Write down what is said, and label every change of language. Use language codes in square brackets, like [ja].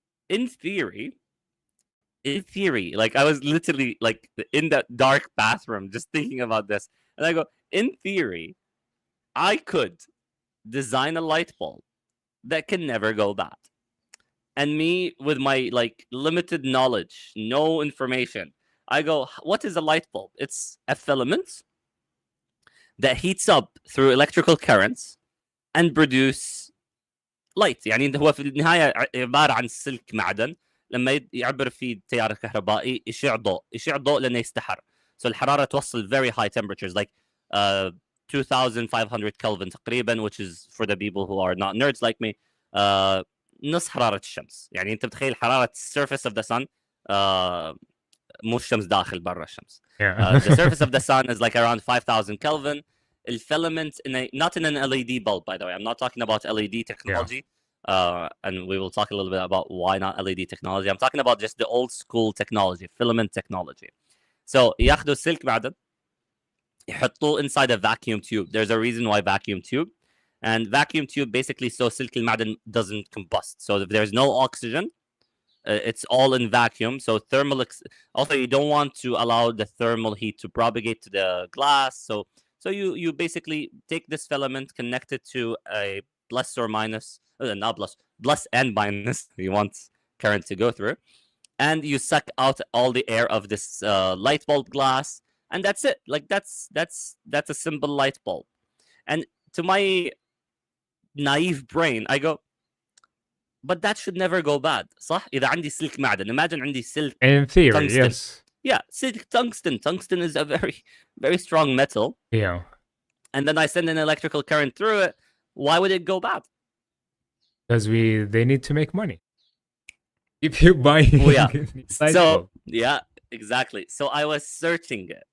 [en] In theory, like I was literally like in that dark bathroom just thinking about this, and I go, in theory, I could design a light bulb that can never go bad. And me with my like limited knowledge, no information, I go, what is a light bulb? It's a filament that heats up through electrical currents and produce light. [ar] يعني هو في النهاية عبارة عن سلك معدن لما يعبر فيه التيار الكهربائي يشع ضوء لأنه يستحر. [en] So [ar] الحرارة توصل [en] very high temperatures like 2500 Kelvin [ar] تقريبا, [en] which is for the people who are not nerds like me, [ar] نص حرارة الشمس. يعني أنت بتخيل حرارة [en] surface of the sun, [ar] مو الشمس داخل برا الشمس. [en] The surface of the sun is like around 5000 Kelvin. Filament not in an LED bulb, by the way. I'm not talking about LED technology. And we will talk a little bit about why not LED technology. I'm talking about just the old school technology, filament technology. So [ar] ياخذوا السلك معدن يحطوه [en] inside a vacuum tube. There's a reason why vacuum tube. And vacuum tube basically so [ar] silk المعدن [en] doesn't combust. So if there's no oxygen, it's all in vacuum. So also you don't want to allow the thermal heat to propagate to the glass. So you basically take this filament, connect it to a plus or minus, not plus and minus, you want current to go through, and you suck out all the air of this light bulb glass, and that's it. Like that's a simple light bulb. And to my naive brain, I go, but that should never go bad. [ar] صح؟ إذا عندي سلك معدن, [en] imagine [ar] عندي سلك [en] In theory, tungsten. yes. Yeah, silk tungsten. Tungsten is a very, very strong metal. Yeah. And then I send an electrical current through it. Why would it go bad? Because they need to make money. If you buy so yeah, exactly. So I was searching it.